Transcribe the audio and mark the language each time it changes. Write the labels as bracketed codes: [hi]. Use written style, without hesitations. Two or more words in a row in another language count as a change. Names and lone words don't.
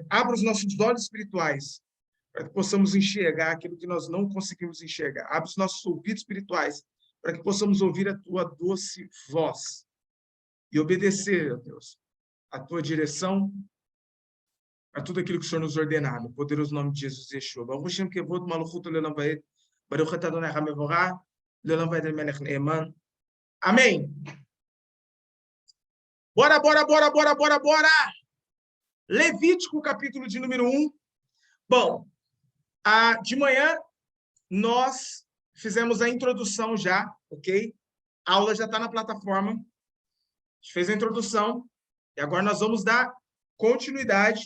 [pt] Abra os nossos olhos espirituais, para que possamos enxergar aquilo que nós não conseguimos enxergar. Abra os nossos ouvidos espirituais, para que possamos ouvir a tua doce voz e obedecer, ó Deus, a tua direção, a tudo aquilo que o Senhor nos ordenar, no poderoso nome de Jesus Yeshua. [he] ברוך שם כבוד מלכות לעולם ועד ברוך אתה אדני המבורך לעולם ועד מלך נאמן. [pt] Amém. Bora! Levítico, capítulo de número 1. Bom, de manhã nós fizemos a introdução já, ok? A aula já está na plataforma. A gente fez a introdução e agora nós vamos dar continuidade.